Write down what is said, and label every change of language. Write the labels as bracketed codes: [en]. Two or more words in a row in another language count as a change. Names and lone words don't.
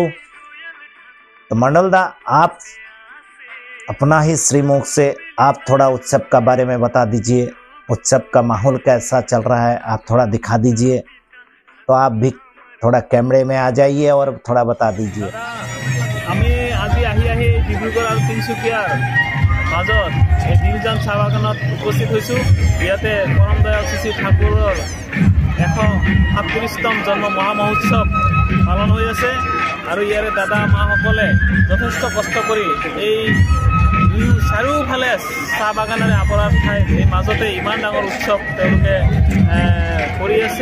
[hi] तो मंडल दा, आप अपना ही श्रीमुख से आप थोड़ा उत्सव का बारे में बता दीजिए। उत्सव का माहौल कैसा चल रहा है, आप थोड़ा दिखा दीजिए। तो आप भी थोड़ा कैमरे में आ जाइए और थोड़ा बता दीजिए। [as] আমি আজি আহি ডিব্ৰুগড় আৰু তিনিচুকীয়াৰ মাজত এই দীনজান চাহ বাগানত উপস্থিত হৈছো। ইয়াতে পৰম দয়াল শ্ৰী শ্ৰী ঠাকুৰৰ 137তম জন্ম মহামহোৎসৱ পালন হৈ আছে। আৰু ইয়াৰে দাদা মাসকলে যথেষ্ট কষ্ট কৰি এই চাৰিওফালে চাহ বাগানেৰে আৱৰা ঠাই এই মাজতে ইমান ডাঙৰ উৎসৱ তেওঁলোকে কৰি আছে।